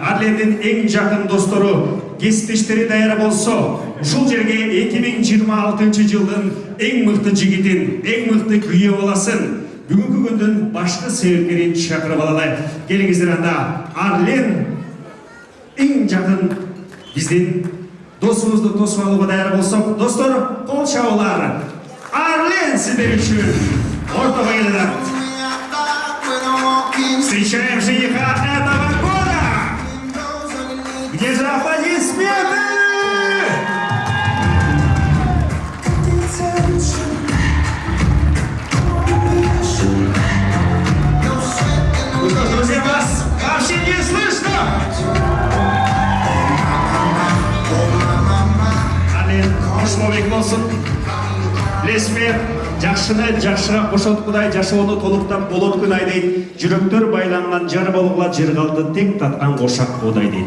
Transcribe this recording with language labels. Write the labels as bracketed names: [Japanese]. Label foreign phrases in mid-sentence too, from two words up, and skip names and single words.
[Kyrgyz] Арлендин эң жакын достору, кесиптештери даяр болсо, ушул жерге 2026 жылдын эң мыкты жигитин, эң мыкты күйөө баласын, бүгүнкү күндүн башкы себепкерин чакырып алалы. Келиңиздер анда. Арлен эң жакын биздин досубузду тосуп алууга даяр болсок, достор, кол чабуулар. Арлен сиздер үчүн ортого келет. [Russian] Встречаем жениха этого года! Где же аплодисменты? Ну что ж, друзья, вас вообще не слышно! [Kyrgyz] Арлен, ошмобек болсун. Билесизби, жакшыны жакшыга кошоткудай жашоону толуктап болот күн ай дейт. Жүрөктөр байланган жар болгула жыргалды тең таткан кошак буудай дейт.